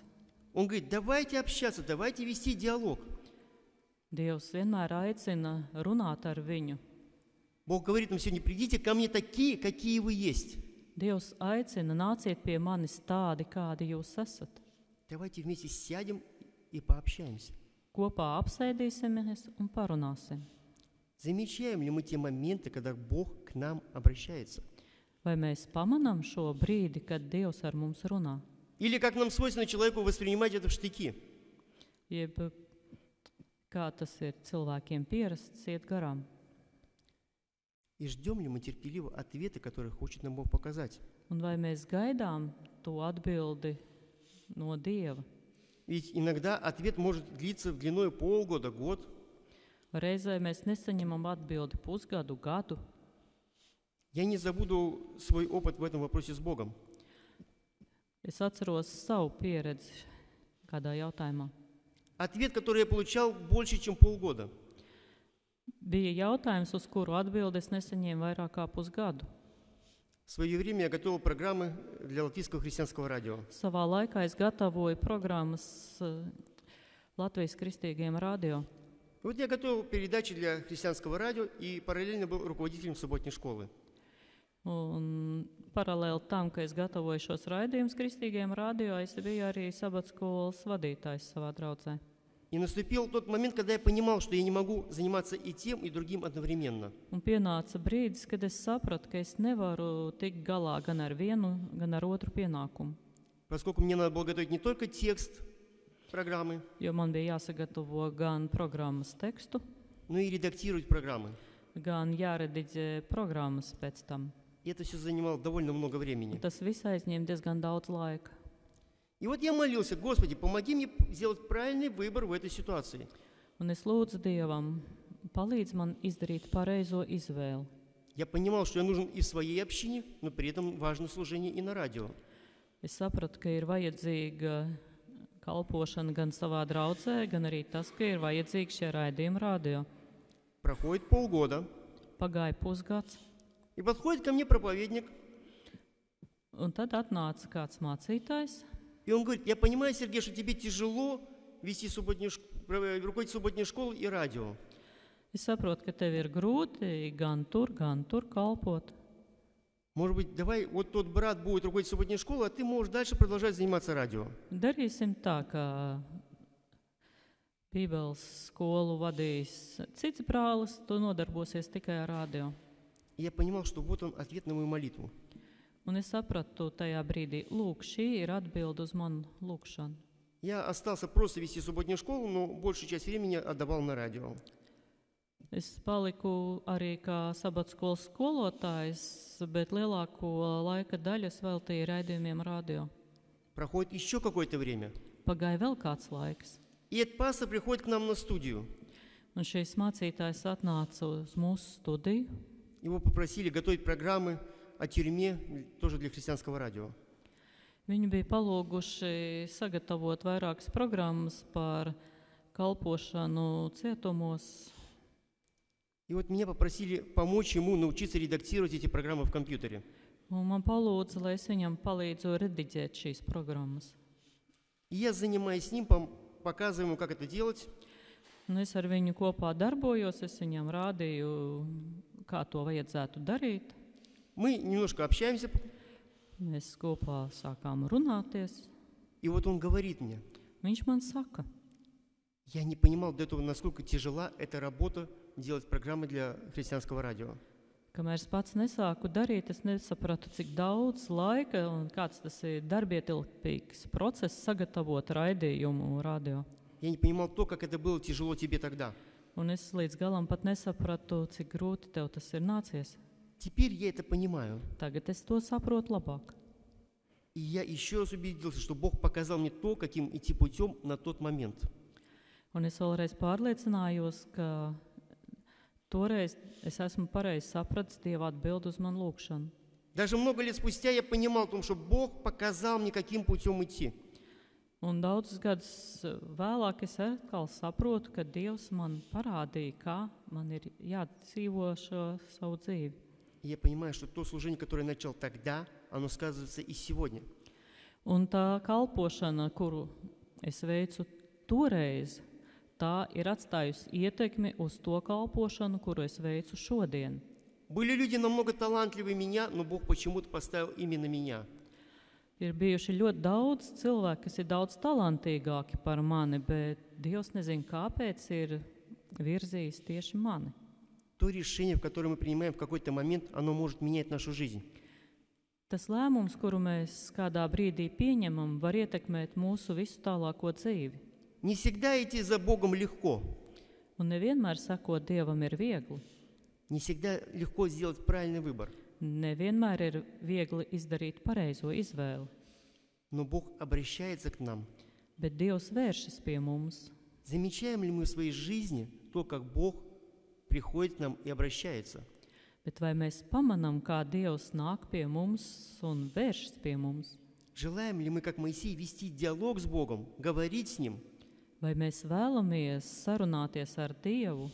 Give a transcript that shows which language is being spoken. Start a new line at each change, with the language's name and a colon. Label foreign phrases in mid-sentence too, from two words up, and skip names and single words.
Russian: Он говорит: давайте общаться, давайте вести диалог.
Latvian: Dievs vienmēr aicina runāt ar viņu.
Russian: Бог говорит нам сегодня: придите ко мне такие, какие вы есть.
Latvian: Dievs aicina, nāciet pie manis tādi, kādi jūs esat.
Russian: Давайте вместе сядем и пообщаемся.
Latvian: Kopā apsēdīsimies un parunāsim.
Russian: Замечаем ли мы те моменты, когда Бог к нам обращается?
Latvian: Vai mēs pamanām šo brīdi, kad Dievs ar mums runā?
Russian: Или, как нам свойственно человеку, воспринимать это в штыки?
Latvian: Jeb kā tas ir cilvēkiem pierasts iet garām?
Russian: И ждем ли мы терпеливо ответы, которые хочет нам Бог показать?
Latvian: Un vai mēs gaidām to atbildi no Dieva?
Russian: Ведь иногда ответ может длиться длиной полгода, год.
Latvian: Reizē mēs nesaņemam atbildi pusgadu, gadu.
Russian: Я не забуду свой опыт в этом вопросе с Богом.
Latvian: Es atceros savu pieredzi kādā jautājumā.
Russian: Ответ, который я получал больше, чем полгода.
Latvian: Bija jautājums, uz kuru atbildi es nesaņēmu vairāk kā pusgadu.
Russian: В свое время я готовил программы для Латвийского христианского радио.
Latvian: Savā laikā es gatavoju programmas Latvijas kristīgiem radio.
Russian: Вот я готовил передачи для христианского радио и параллельно был руководителем субботней школы.
Latvian: Un paralēli tam, ka es gatavoju šos raidījumus kristīgiem radio, es biju arī sabatskolas vadītājs savā draudzē.
Russian: И наступил тот момент, когда я понимал, что я не могу заниматься и тем, и другим одновременно.
Latvian: Un pienāca brīdis, kad es sapratu, ka es nevaru tikt galā gan ar vienu, gan ar otru pienākumu.
Russian: Поскольку мне надо было готовить не только текст программы,
Latvian: Jo man bija jāsagatavo gan programmas tekstu,
Russian: но и редактировать программы.
Latvian: gan jārediģē programmas pēc tam.
Russian: И это все занимало довольно много времени.
Latvian: Un tas viss aizņēma diezgan daudz laika.
Russian: И вот я молился: Господи, помоги мне сделать правильный выбор в этой ситуации.
Latvian: Un es lūdzu Dievam, palīdz man izdarīt pareizo izvēli.
Russian: Я понимал, что я нужен и в своей общине, но при этом важно служение и на радио.
Latvian: Es sapratu, ka ir vajadzīga kalpošana gan savā draudzē, gan arī tas, ka ir vajadzīgs šie raidījumi radio.
Russian: Проходит полгода,
Latvian: Pagāja pusgads,
Russian: и подходит ко мне проповедник,
Latvian: un tad atnāca kāds mācītājs.
Russian: и он говорит: я понимаю, Сергей, что тебе тяжело руководить субботней школой и радио.
Latvian: Es saprotu, ka tev ir grūti gan tur kalpot.
Russian: Может быть, давай вот тот брат будет руководить субботней школой, а ты можешь дальше продолжать заниматься радио.
Latvian: Darīsim tā, ka Bībeles skolu vadīs cits brālis, tu nodarbosies tikai ar radio.
Russian: И я понимал, что вот он ответ на мою молитву.
Latvian: Un es sapratu tajā brīdī, lūk, šī ir atbilde uz manu lūkšanu.
Russian: Я остался просто вести субботнюю школу, но большую часть времени отдавал на радио.
Latvian: Es paliku arī kā sabatskolas skolotājs, bet lielāko laika daļu es veltīju raidījumiem radio.
Russian: Проходит еще какое-то время,
Latvian: Pagāja vēl kāds laiks,
Russian: и этот пастор приходит к нам на студию.
Latvian: un šīs mācītājs atnāca uz mūsu studiju.
Russian: Его попросили готовить программы о тюрьме, тоже для христианского радио.
Latvian: Viņi bija palūguši sagatavot vairākas programmas par kalpošanu cietumos.
Russian: И вот меня попросили помочь ему научиться редактировать эти программы в компьютере.
Latvian: Un man palūdza, lai es viņam palīdzu rediģēt šīs programmas.
Russian: И я, занимаясь с ним, показываю ему, как это делать.
Latvian: Un es ar viņu kopā darbojos, es viņam rādīju, kā to vajadzētu darīt.
Russian: Мы немножко общаемся,
Latvian: Mēs kopā sākām runāties.
Russian: и вот он говорит мне:
Latvian: Viņš man saka,
Russian: я не понимал до этого, насколько тяжела эта работа делать программы для христианского радио.
Latvian: kamēr es pats nesāku darīt, es nesapratu, cik daudz laika un kāds tas ir darbietilpīgs process sagatavot raidījumu radio.
Russian: Я не понимал то, как это было тяжело тебе тогда.
Latvian: Un es līdz galam pat nesapratu, cik grūti tev tas ir nācies.
Russian: Теперь я это понимаю.
Latvian: Tagad es to saprotu labāk.
Russian: И я еще раз убедился, что Бог показал мне то, каким идти путем на тот момент.
Latvian: Un es vēlreiz pārliecinājos, ka toreiz es esmu pareizi sapratis Dieva atbildi uz manu lūgšanu.
Russian: Даже много лет спустя я понимал о том, что Бог показал мне, каким путем идти.
Latvian: Un daudzus gadus vēlāk es atkal saprotu, ka Dievs man parādīja, kā man ir jādzīvo šo savu dzīvi.
Russian: И я понимаю, что то служение, которое я начал тогда, оно сказывается и сегодня.
Latvian: Un tā kalpošana, kuru es veicu toreiz, tā ir atstājusi ietekmi uz to kalpošanu, kuru es veicu šodien.
Russian: Были люди намного талантливее меня, но Бог почему-то поставил именно меня.
Latvian: Ir bijuši ļoti daudz cilvēku, kas ir daudz talantīgāki par mani, bet Dievs nezina, kāpēc ir virzījis tieši mani.
Russian: То решение, которое мы принимаем в какой-то момент, оно может менять нашу жизнь.
Latvian: Tas lēmums, kuru mēs kādā brīdī pieņemam, var ietekmēt mūsu visu tālāko dzīvi.
Russian: Не всегда идти за Богом легко.
Latvian: Un nevienmēr sakot Dievam ir viegli.
Russian: Не всегда легко сделать правильный выбор.
Latvian: Nevienmēr ir viegli izdarīt pareizo izvēli.
Russian: Но Бог обращается к нам.
Latvian: Bet Dievs vēršas pie mums.
Russian: Замечаем ли мы в своей жизни то, как Бог приходит к нам и обращается?
Latvian: Bet vai mēs pamanām, kā Dievs nāk pie mums un vēršas pie mums?
Russian: Желаем ли мы, как Моисей, вести диалог с Богом, говорить с Ним?
Latvian: Vai mēs vēlamies sarunāties ar Dievu?